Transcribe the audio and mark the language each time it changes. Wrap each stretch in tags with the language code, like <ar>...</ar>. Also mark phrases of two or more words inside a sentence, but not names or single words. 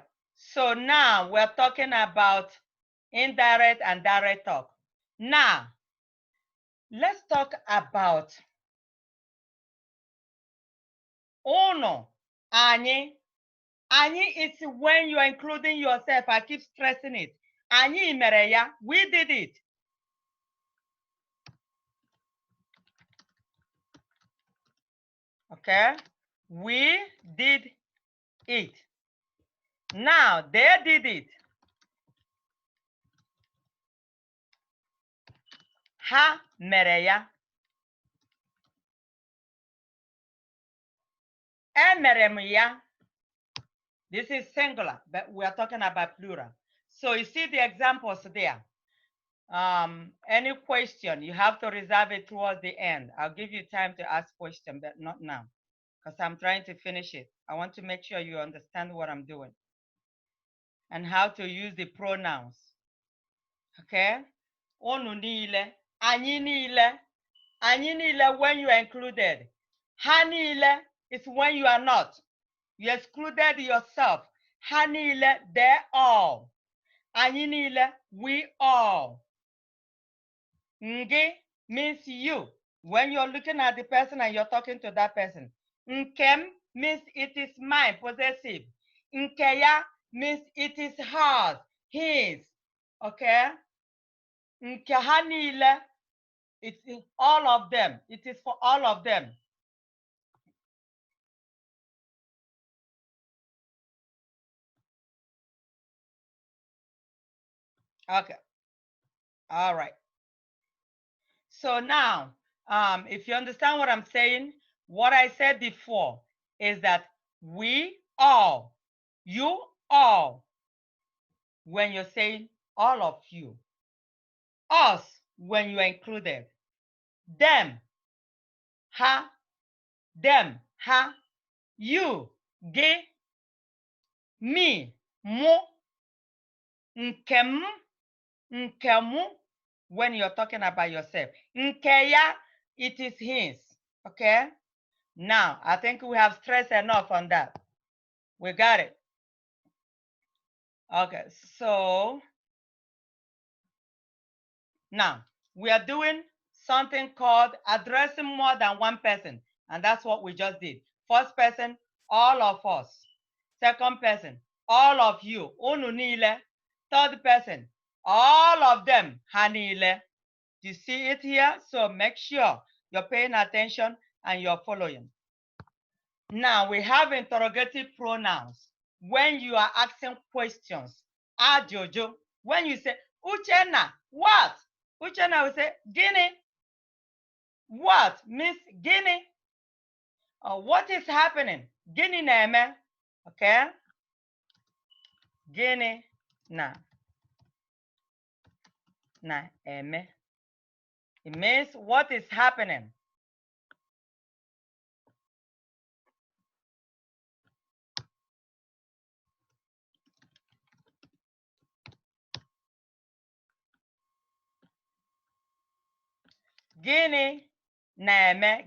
<en>So now we're talking about indirect and direct talk. Now, let's talk about uno, anyị. Anyị is when you are including yourself. I keep stressing it.</en> <ig>Anyị mere ya.</ig> <en>We did it. Okay? We did it. Now, they did it.</en> <ig>Ha mere ya. Emere m ya.</ig> <en>This is singular, but we are talking about plural. So you see the examples there. Any question, you have to reserve it towards the end. I'll give you time to ask questions, but not now, because I'm trying to finish it. I want to make sure you understand what I'm doing and how to use the pronouns.</en> <ig>Okay? Unu niile, anyị niile. Anyị niile</ig> <en>when you are included.</en> <ig>Ha niile</ig> <en>is when you are not. You excluded yourself.</en> <ig>Ha niile,</ig> <en>they all.</en> <ig>Anyị niile,</ig> <en>we all. Ngi means you. When you're looking at the person and you're talking to that person. Nkem means it is mine, possessive. Nkeya means it is hers, his.</en> <ig>Okay? Nke ha niile,</ig> <en>it's all of them. It is for all of them. Okay. All right. So now, if you understand what I'm saying, what I said before is that we all, you all, when you're saying all of you, us when you are included, them, ha, you,</en> <ig>gị, me, mụ, nke m, nke mụ,</ig> <en>when you're talking about yourself.</en> <ig>Nke ya,</ig> <en>it is his. Okay? Now, I think we have stressed enough on that. We got it. Okay, so now we are doing something called addressing more than one person. And that's what we just did. First person, all of us. Second person, all of you.</en> <ig>Unu niile.</ig> <en>Third person, all of them.</en> <ig>Ha niile.</ig> <en>You see it here? So make sure you're paying attention and you're following. Now we have interrogative pronouns. When you are asking questions, Jojo, when you say, Uchenna, what? Uchenna will say, Gini. What? Miss Gini. What is happening?</en> <ig>Gini na-eme. Okay? Gini na-eme.</ig> <en>It means what is happening.</en> <ig>Gini na-eme.</ig>